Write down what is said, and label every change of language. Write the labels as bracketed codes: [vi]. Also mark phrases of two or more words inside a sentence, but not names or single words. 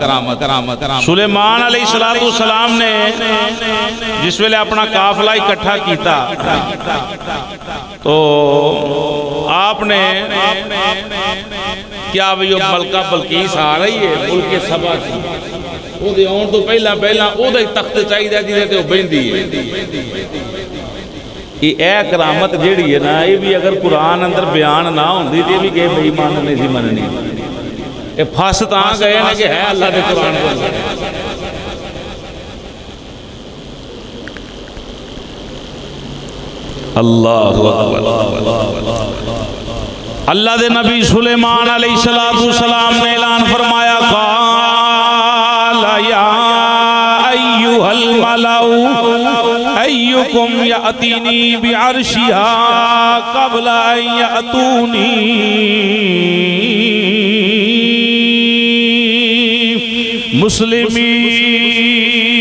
[pa] سلیمان علیہ السلام نے جس ویلے اپنا قافلہ اکٹھا کیتا تو آپ نے کیا وہ ملکہ بلقیس آ رہی ہے ملک سبا کی، وہ دے آن تو پہلا وہ دے تخت چاہی دے جنہیں تے وہ بہندی ہے۔ یہ اے کرامت جیڑی ہے نا، یہ بھی اگر قرآن اندر بیان نہ ہوندی تے بھی کہ بھئی مان نہیں سی مننی۔ یہ پھس تاں گئے نا کہ ہے اللہ دے قرآن کو۔ اللہ اللہ دے نبی سلیمان علیہ السلام نے اعلان فرمایا، [ar] قال یا ایھا الملأ ایکم یأتینی بعرشہا قبل ان یأتونی مسلمین۔